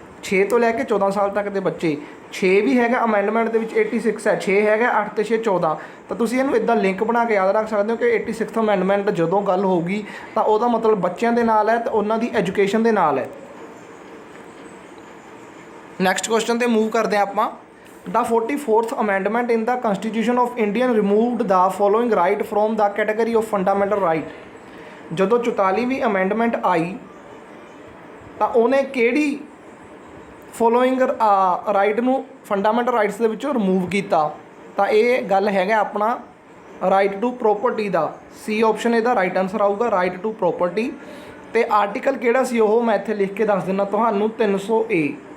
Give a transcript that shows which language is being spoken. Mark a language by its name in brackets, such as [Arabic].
[Punjabi] 6 ਤੋਂ ਲੈ ਕੇ 14 ਸਾਲ ਤੱਕ ਦੇ ਬੱਚੇ, 6 ਵੀ ਹੈਗਾ ਅਮੈਂਡਮੈਂਟ ਦੇ ਵਿੱਚ, 86 ਹੈ, 6 ਹੈਗਾ, 8 ਤੇ 6 14। ਤਾਂ ਤੁਸੀਂ ਇਹਨੂੰ ਇੱਦਾਂ ਲਿੰਕ ਬਣਾ ਕੇ ਯਾਦ ਰੱਖ ਸਕਦੇ ਹੋ ਕਿ 86th ਅਮੈਂਡਮੈਂਟ ਜਦੋਂ ਗੱਲ ਹੋਊਗੀ ਤਾਂ ਉਹਦਾ ਮਤਲਬ ਬੱਚਿਆਂ ਦੇ ਨਾਲ ਹੈ ਤੇ ਉਹਨਾਂ ਦੀ ਐਜੂਕੇਸ਼ਨ ਦੇ ਨਾਲ ਹੈ। ਨੈਕਸਟ ਕੁਐਸਚਨ 'ਤੇ ਮੂਵ ਕਰਦੇ ਹਾਂ ਆਪਾਂ। [English] The 44th amendment in the Constitution of India removed the following right from the category of fundamental right। [Punjabi] ਜਦੋਂ 44ਵੀਂ ਅਮੈਂਡਮੈਂਟ ਆਈ ਤਾਂ ਉਹਨੇ ਕਿਹੜੀ ਫੋਲੋਇੰਗ ਰਾਈਟ ਨੂੰ ਫੰਡਾਮੈਂਟਲ ਰਾਈਟਸ ਦੇ ਵਿੱਚੋਂ ਰਿਮੂਵ ਕੀਤਾ? ਤਾਂ ਇਹ ਗੱਲ ਹੈਗਾ ਆਪਣਾ right to property ਦਾ। ਸੀ option ਇਹਦਾ ਰਾਈਟ ਆਨਸਰ ਆਊਗਾ, ਰਾਈਟ ਟੂ ਪ੍ਰੋਪਰਟੀ। ਅਤੇ ਆਰਟੀਕਲ ਕਿਹੜਾ ਸੀ ਉਹ ਮੈਂ ਇੱਥੇ ਲਿਖ ਕੇ ਦੱਸ ਦਿੰਦਾ ਤੁਹਾਨੂੰ, 300A।